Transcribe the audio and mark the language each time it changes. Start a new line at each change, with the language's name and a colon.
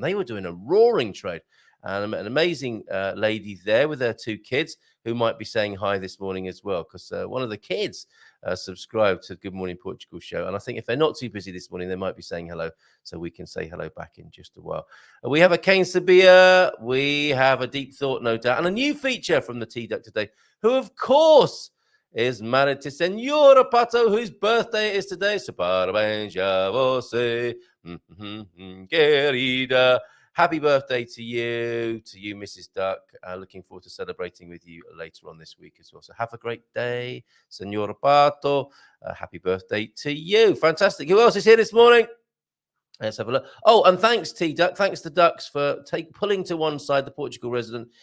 English: They were doing a roaring trade. And an amazing lady there with her 2 kids, who might be saying hi this morning as well, because one of the kids subscribed to Good Morning Portugal show. And I think if they're not too busy this morning, they might be saying hello, so we can say hello back in just a while. We have a Cane Sabia, we have a Deep Thought, no doubt, and a new feature from the T-Duck today, who, of course, is married to Senora Pato, whose birthday it is today.
Portuguese: So parabéns a você, querida.
English: Happy birthday to you, Mrs. Duck. Looking forward to celebrating with you later on this week as well. So have a great day, Senora Pato. Happy birthday to you. Fantastic. Who else is here this morning? Let's have a look. Oh, and thanks, T-Duck. Thanks to Ducks for pulling to one side the Portugal resident.